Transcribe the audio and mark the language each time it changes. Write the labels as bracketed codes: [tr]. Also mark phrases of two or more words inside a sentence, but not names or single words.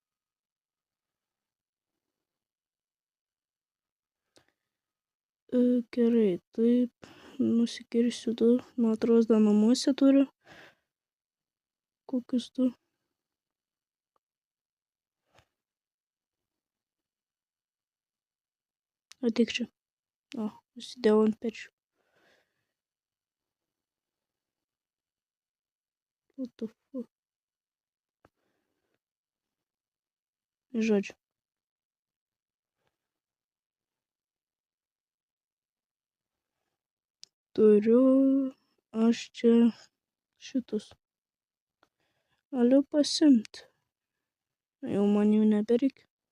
[lt] Gerai, taip, nusikirsiu du, man atrodo, dar namuose turiu. Kokius du. Ateik čia. O, užsidėjau ant pečių. [en] What the fuck? [lt] Žodžiu. Turiu aš čia šitus. Galiu pasimti. Jau man jų nebereikia.